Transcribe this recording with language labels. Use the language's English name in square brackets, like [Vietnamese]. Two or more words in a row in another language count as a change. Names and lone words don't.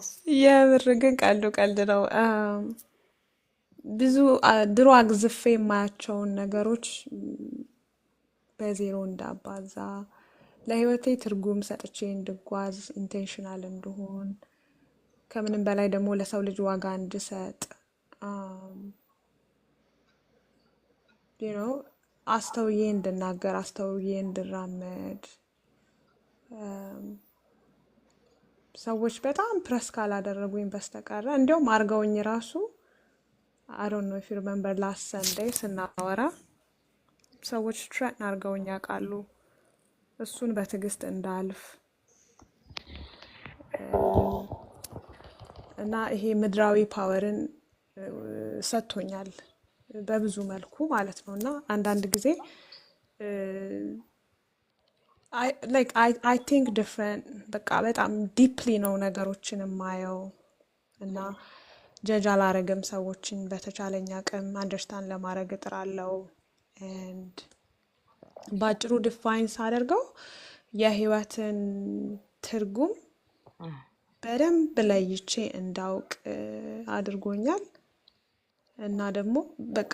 [Amharic] የምር ግን ቀልድ ነው። ብዙ ድሮ አግዝፌ የማያቸውን ነገሮች በዜሮ እንዳባዛ ለህይወቴ ትርጉም ሰጥቼ እንድጓዝ ኢንቴንሽናል እንድሆን ከምንም በላይ ደግሞ ለሰው ልጅ ዋጋ እንድሰጥ አስተውዬ እንድናገር አስተውዬ እንድራመድ ሰዎች በጣም ፕረስ ካላደረጉኝ በስተቀር እንዲያውም አርገውኝ ራሱ [English] I don't know if you remember last Sunday [Amharic] ስናወራ ሰዎች ትሬት አርገውኝ ያውቃሉ። እሱን በትዕግስት እንዳልፍ እና ይሄ ምድራዊ ፓወርን ሰጥቶኛል በብዙ መልኩ ማለት ነው። እና አንዳንድ ጊዜ [English] I think different [Amharic] በቃ በጣም ዲፕሊ ነው ነገሮችን የማየው እና ጀጅ አላረግም ሰዎችን በተቻለኝ አቅም አንደርስታንድ ለማድረግ እጥራለሁ። and ባጭሩ ዲፋይን ሳደርገው የህይወትን ትርጉም በደንብ ለይቼ እንዳውቅ አድርጎኛል። እና ደግሞ በቃ